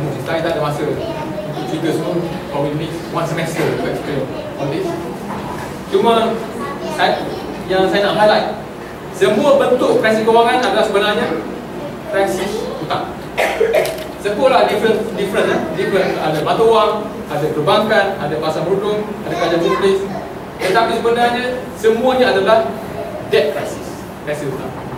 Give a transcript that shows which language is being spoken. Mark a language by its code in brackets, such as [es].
[ms] Saya tak ada masa untuk cerita semua. [en] Probably need one semester to explain all this. [ms] Cuma yang saya nak highlight, semua bentuk krisis kewangan adalah sebenarnya krisis hutang. Sekolah different. Ada mata wang, ada perbankan, ada pasar modal, ada kerajaan publik. Tetapi sebenarnya semuanya adalah debt crisis, krisis hutang.